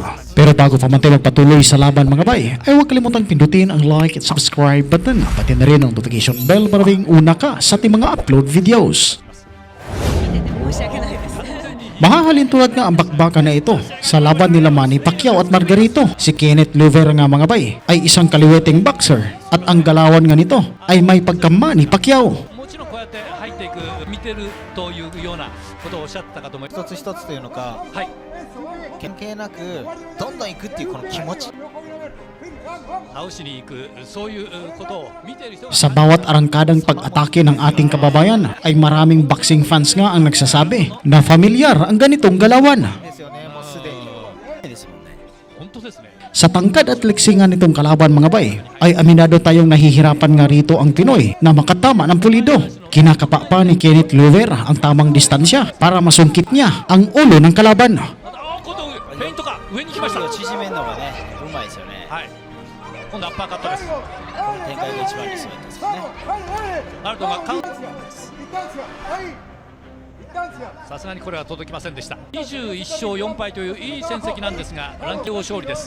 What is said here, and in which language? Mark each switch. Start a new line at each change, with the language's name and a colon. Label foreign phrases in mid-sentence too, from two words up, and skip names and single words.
Filipino: Pero bago pa man tayo magpatuloy sa laban mga bay, ay huwag kalimutang pindutin ang like at
English: subscribe button,
Filipino: pati na rin ang
English: notification bell
Filipino: para maging una ka sa ating mga
English: upload videos.
Filipino: Mahahalin tulad nga ang bakbakan na ito sa laban nila Manny Pacquiao at Margarito. Si Kenneth Liover nga mga bay ay isang kaliweting boxer at ang galawan nga nito ay may pagka Manny Pacquiao.
Japanese: 一つ一つというのか、関係なくどんどん行くっていうこの気持ち。
Filipino: Sa bawat arangkadang pag-atake ng ating kababayan ay maraming
English: boxing fans
Filipino: nga ang nagsasabi na familiar ang ganitong galawan. Sa tangkad at leksingan nitong kalaban mga bay, ay aminado tayong nahihirapan nga rito ang Pinoy na makatama ng pulido. Kinakapa pa ni Kenneth Liover ang tamang distansya para masungkit niya ang ulo ng kalaban.
Japanese: 今度アッパーカットです。この展開が一番理想だったですね。ナルドがさすがにこれは届きませんでした。21勝4敗といういい戦績なんですが、ランキング勝利です。